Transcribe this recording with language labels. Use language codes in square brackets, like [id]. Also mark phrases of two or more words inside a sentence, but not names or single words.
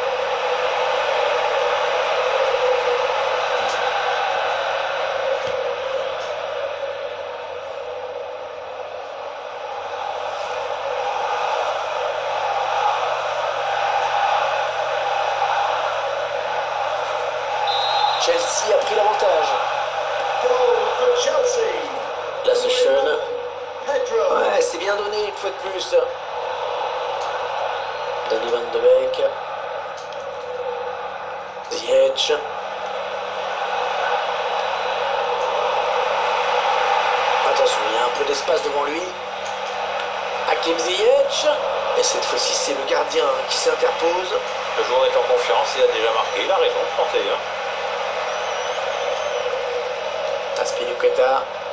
[fr] Chelsea a pris l'avantage. La Session. Ouais, c'est bien donné une fois de plus. Donny Van de Beek. Ziyech. Attention, il y a un peu d'espace devant lui. Hakim Ziyech. Et cette fois-ci, c'est le gardien qui s'interpose. Le joueur est en confiance, il a déjà marqué, il a raison de tenter. Azpilicueta.